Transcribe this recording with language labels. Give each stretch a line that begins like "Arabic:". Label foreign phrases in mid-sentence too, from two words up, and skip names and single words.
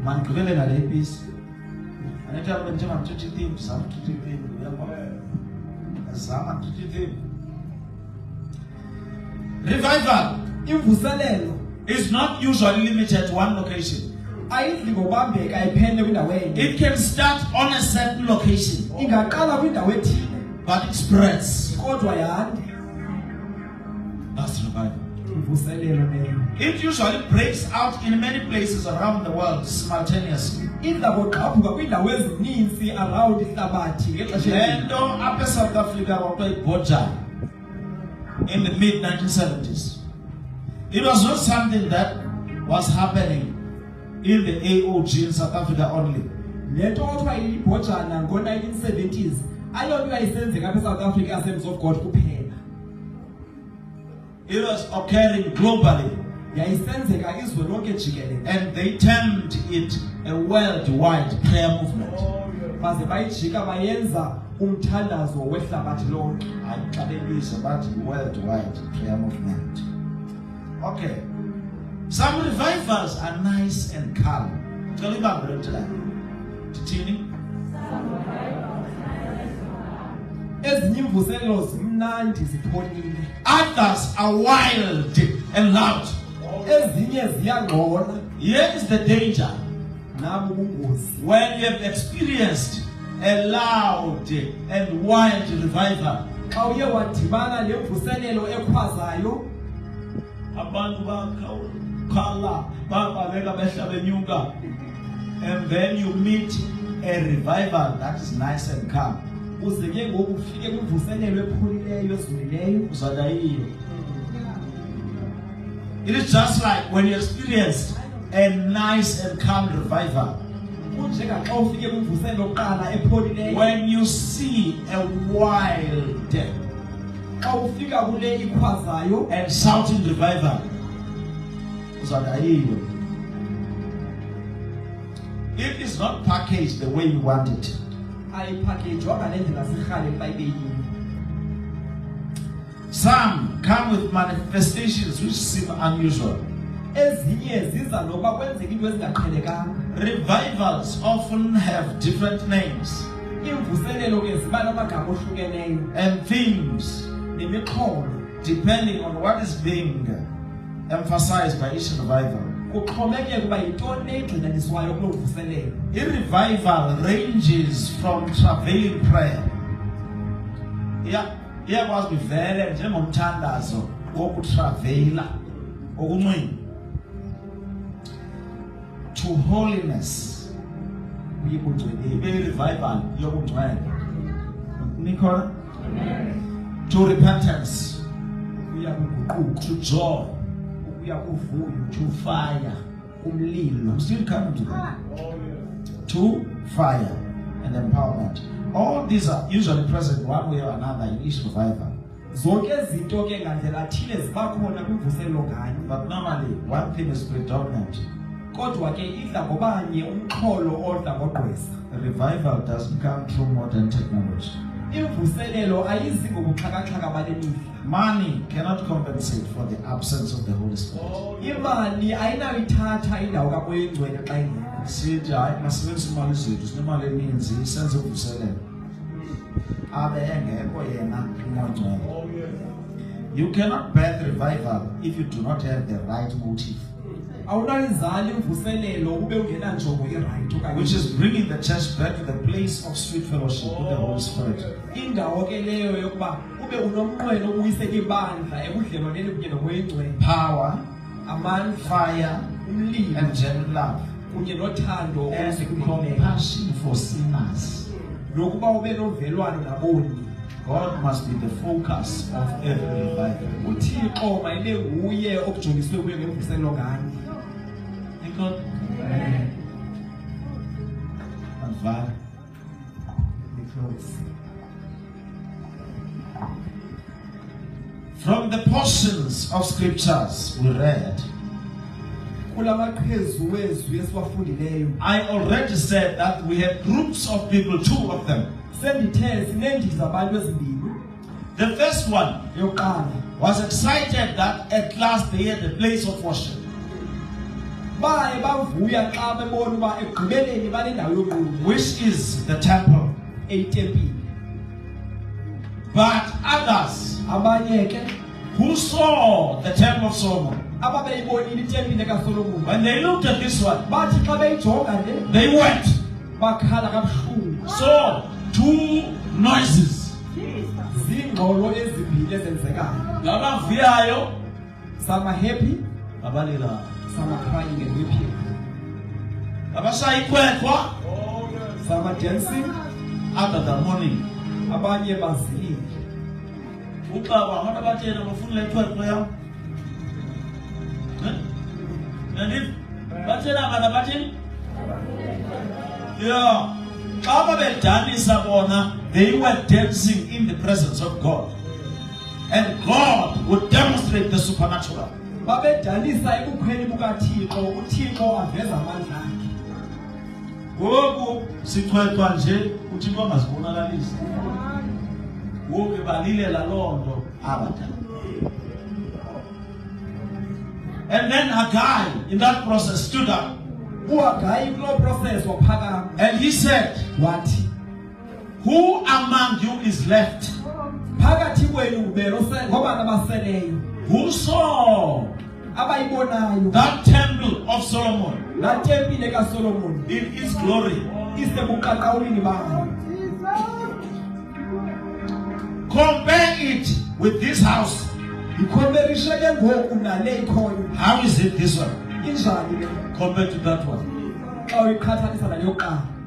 Xhosa: Mandikubele nale piece. Anathi abantu njengoba mthethe theme, zama mthethe theme, uyabona? Zama mthethe theme. Revival Imvuselelo
English: is not usually limited to one location.
Xhosa: ayidli ngobambeka iphele kwindawo enye.
English: It can start on a certain location,
Xhosa: Ingaqala kwindawo ethile
English: but it spreads.
Xhosa: kodwa yande.
English: That's revival.
Xhosa: Imvuselelo leyo
English: It usually breaks out in many places around the world simultaneously.
Xhosa: idla kogqabhuka kwiindawo ezininzi around ihlabathi ngexesha elinye.
English: And up in South Africa, Boja, in the mid-1970s. It was not something that was happening in the AOG in South Africa only.
Xhosa: Le nto kuthiwa yibhojana ngo-1970s ayonto yayisenzeka apha eSouth Africa Assemblies of God kuphela.
English: It was occurring globally,
Xhosa: Yayisenzeka izwe lonke jikelele.
English: and they termed it a worldwide prayer movement.
Xhosa: Baze bayijika bayenza umthandazo wehlabathi lonke.
English: I believe about worldwide prayer movement. Okay. Some revivals are nice and calm. Tell me about it today.
Xhosa: Titini? Ezinye imvuselelo zimnandi zipholile.
English: Others are wild and loud.
Xhosa: Ezinye ziyangqola.
English: Here is the danger.
Xhosa: Nabo ubungozi.
English: When you have experienced a loud and wild revival,
Xhosa: Xa uye wadibana nemvuselelo ekhwazayo, abantu bakhala bababeka behla benyuka,
English: and then you meet a revival that is nice and calm.
Xhosa: uze ke ngoku ufike kwimvuselelo epholileyo ezolileyo. Uzadayiyo.
English: It is just like when you experienced a nice and calm revival.
Xhosa: Kunjenga xa ufike kwimvuselelo yokuqala epholileyo.
English: When you see a wild
Xhosa: Xa ufika kule ikhwazayo
English: and shouting revival, uzadayiyo. It is not packaged the way you want it.
Xhosa: ayiphakejwa ngale ndlela sirhale xa ibeyiyo.
English: Some come with manifestations which seem unusual.
Xhosa: Ezinye ziza nokuba kwenzeka into ezingaqhelekanga.
English: Revivals often have different names
Xhosa: Imvuselelo ke ziba namagama ohlukeneyo
English: and themes
Xhosa: nemixholo
English: depending on what is being emphasized by each revival.
Xhosa: kuxhomekeka uba yintoni egxinyaniswayo kuloo mvuselelo.
English: A-revival ranges from travailing prayer.
Xhosa: Iyakwazi ivele njengomthandazo wokutraveyila okunxila
English: to holiness.
Xhosa: Ibe revival yokungcwele. Nikhona?
English: To repentance,
Xhosa: Ukuya kuguquko,
English: to joy,
Xhosa: ukuya kuvuyo,
English: to fire.
Xhosa: umlilo.
English: I'm still coming to that. To fire and empowerment. All these are usually present one way or another in each revival.
Xhosa: Zonke izinto ke ngandlela thile ziba khona kwimvuselelo nganye.
English: But normally, one thing is predominant.
Xhosa: Kodwa ke idla ngobanye umxholo odla ngogqwesa.
English: A revival doesn't come through modern technology.
Xhosa: Imvuselelo ayizi ngobuxhakaxhaka bale mihla.
English: Money cannot compensate for the absence of the Holy Spirit.
Xhosa: Imali ayinawuyithatha indawo kaMoya Oyingcwele xa ingekho. Sithi hayi masebenzise imali zethu sinemali eninzi isenze uvuselelo. Abe engekho yena uMoya Oyingcwele.
English: You cannot birth revival if you do not have the right motive,
Xhosa: Awunayizali imvuselelo ube ungenanjongo irayithi okanye
English: which is bringing the church back to the place of sweet fellowship with the Holy Spirit.
Xhosa: indawo ke leyo yokuba ube unomnqweno ubuyisela ibandla ebudlelwaneni kunye noMoya Oyingcwele.
English: Power,
Xhosa: Amandla,
English: fire,
Xhosa: umlilo
English: and genuine love.
Xhosa: kunye nothando
English: And
Xhosa: olusekileyo.
English: compassion for sinners.
Xhosa: Nokuba ube novelwano naboni.
English: God must be the focus of every revival.
Xhosa: uThixo mayibe nguye okujongiswe kuyo ngemvuselelo ngani.
English: God. And fire. From the portions of scriptures we read,
Xhosa: Kulamaqhezu wezwi esiwafundileyo.
English: I already said that we had groups of people, two of them.
Xhosa: Sendithe sinendiza zabantu ezimbini.
English: The first one
Xhosa: Yokuqala
English: was excited that at last they had a place of worship.
Xhosa: baye bavuya xa bebona uba ekugqibeleni banendawo yokuqula
English: Which is the temple.
Xhosa: eyitempile.
English: But others
Xhosa: Abanye ke
English: who saw the temple of Solomon,
Xhosa: ababeyibonile itempile kaSolomon
English: when they looked at this one,
Xhosa: bathi xa beyijonga le
English: they wept.
Xhosa: bakhala kabuhlungu.
English: So, two noises.
Xhosa: Ziingxolo ezimbili ezenzekayo. Labavuyayo,
English: Some are happy,
Xhosa: abalila.
English: some are crying and weeping.
Xhosa: Abashayikwekwa,
English: Some are dancing, other than mourning.
Xhosa: abanye bazilile. Uqaba abantu abathena bafuna lekwekwe yam. Nandif bathena abantu abathini? Yeah. Xa babedanisa bona,
English: they were dancing in the presence of God. And God would demonstrate the supernatural.
Xhosa: Babedanisa ebukhweni bukaThixo, uThixo aveza amandla akhe. Ngoku sichwethwa nje uThixo angazibonakalisi. Ngoku balilela loo nto abadala.
English: And then a guy in that process stood up
Xhosa: UHagayi kuloo process waphakama
English: and he said,
Xhosa: wathi,
English: who among you is left
Xhosa: phakathi kwenu ngubani ngobani abaseleyo
English: who saw
Xhosa: abayibonayo
English: that temple of Solomon
Xhosa: laa tempile kaSolomon
English: in its glory?
Xhosa: isebuqaqawulini bayo?
English: Compare it with this house.
Xhosa: Yikhomerishe ke ngoku nale ikhoyo.
English: How is it this one
Xhosa: Injani le
English: compared to that one?
Xhosa: xa uyiqhathanisa nale yokuqala?